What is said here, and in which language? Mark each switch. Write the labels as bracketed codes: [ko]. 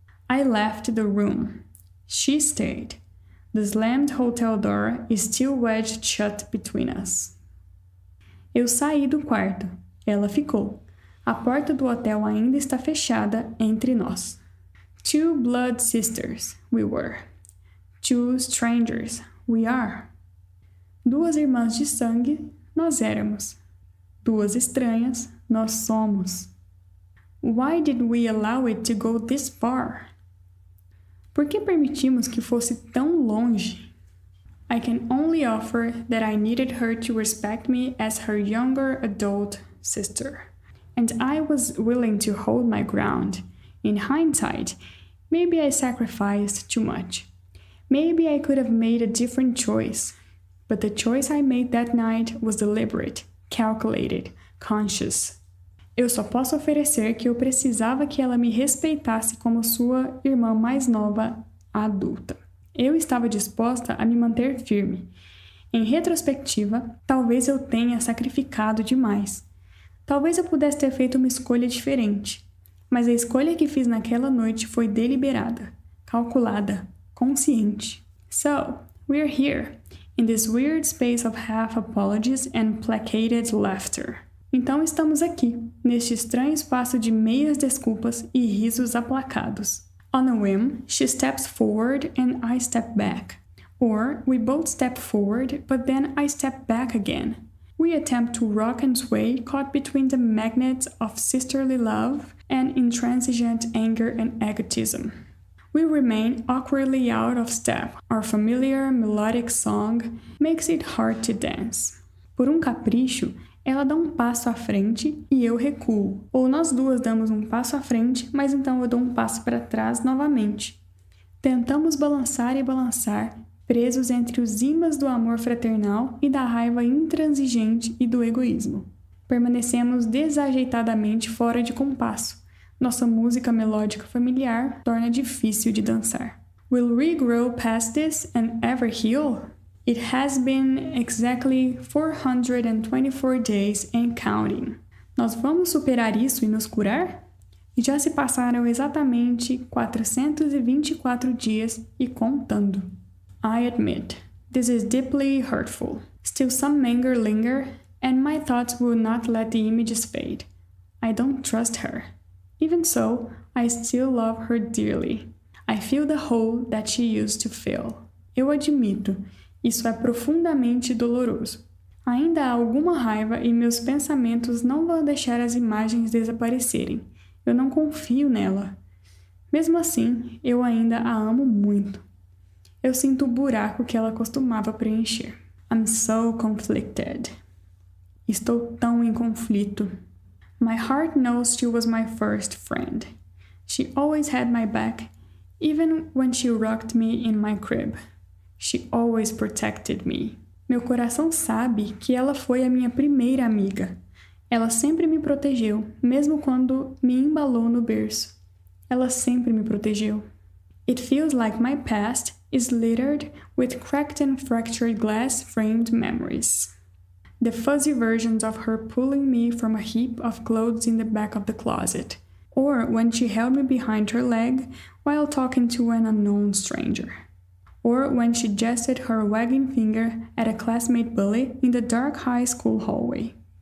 [en] I left the room. She stayed. The slammed hotel door is still wedged shut between us. [pt] Eu saí do quarto. Ela ficou. A porta do hotel ainda está fechada entre nós. [en] Two blood sisters, we were. Two strangers, we are. [pt] Duas irmãs de sangue, nós éramos. Duas estranhas, nós somos. [en] Why did we allow it to go this far? [pt] Por que permitimos que fosse tão longe? [en] I can only offer that I needed her to respect me as her younger adult sister. And I was willing to hold my ground. In hindsight, maybe I sacrificed too much. Maybe I could have made a different choice. But the choice I made that night was deliberate, calculated, conscious. [pt] Eu só posso oferecer que eu precisava que ela me respeitasse como sua irmã mais nova, adulta. Eu estava disposta a me manter firme. Em retrospectiva, talvez eu tenha sacrificado demais. Talvez eu pudesse ter feito uma escolha diferente. Mas a escolha que fiz naquela noite foi deliberada, calculada, consciente. [en] So, we're here, in this weird space of half apologies and placated laughter. [pt] Então estamos aqui, neste estranho espaço de meias desculpas e risos aplacados. [en] On a whim, she steps forward and I step back. Or we both step forward, but then I step back again. We attempt to rock and sway, caught between the magnets of sisterly love and intransigent anger and egotism. We remain awkwardly out of step. Our familiar melodic song makes it hard to dance. [pt] Por um capricho, ela dá um passo à frente e eu recuo. Ou nós duas damos um passo à frente, mas então eu dou um passo para trás novamente. Tentamos balançar e balançar, presos entre os ímãs do amor fraternal e da raiva intransigente e do egoísmo. Permanecemos desajeitadamente fora de compasso. Nossa música melódica familiar torna difícil de dançar. [en] Will we grow past this and ever heal? It has been exactly 424 days and counting. [pt] Nós vamos superar isso e nos curar? E já se passaram exatamente 424 dias e contando. [en] I admit, this is deeply hurtful. Still some anger linger, and my thoughts will not let the images fade. I don't trust her. Even so, I still love her dearly. I feel the hole that she used to fill. [pt] Eu admito, isso é profundamente doloroso. Ainda há alguma raiva e meus pensamentos não vão deixar as imagens desaparecerem. Eu não confio nela. Mesmo assim, eu ainda a amo muito. Eu sinto o buraco que ela costumava preencher. [en] I'm so conflicted. [pt] Estou tão em conflito. [en] My heart knows she was my first friend. She always had my back, even when she rocked me in my crib. She always protected me. [pt] Meu coração sabe que ela foi a minha primeira amiga. Ela sempre me protegeu, mesmo quando me embalou no berço. Ela sempre me protegeu. [en] It feels like my past is littered with cracked and fractured glass-framed memories. The fuzzy versions of her pulling me from a heap of clothes in the back of the closet, or when she held me behind her leg while talking to an unknown stranger, or when she gestured her wagging finger at a classmate bully in the dark high school hallway.